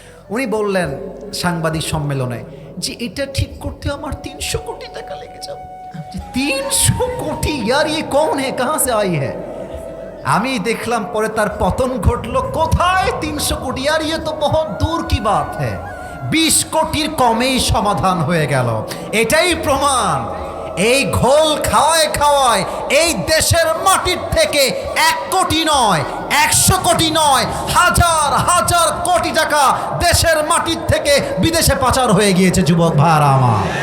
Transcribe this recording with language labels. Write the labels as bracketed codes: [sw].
[bn] উনি বললেন সাংবাদিক সম্মেলনে যে এটা ঠিক করতে আমার 300 কোটি টাকা লেগে যাবে। 300 কোটি? [hi] ইয়ার ये कौन है, कहां से आई है? [bn] আমি দেখলাম পরে তার পতন ঘটলো। কোথায় 300 কোটি? [hi] यार ये तो बहुत दूर की बात है। [bn] 20 কোটির কমেই সমাধান হয়ে গেল। এটাই প্রমাণ, এই ঘোল খাওয়ায় খাওয়ায় এই দেশের মাটির থেকে 1 কোটি নয়, 100 কোটি নয়, হাজার হাজার কোটি টাকা দেশের মাটির থেকে বিদেশে পাচার হয়ে গিয়েছে যুবক ভাইরা আমার।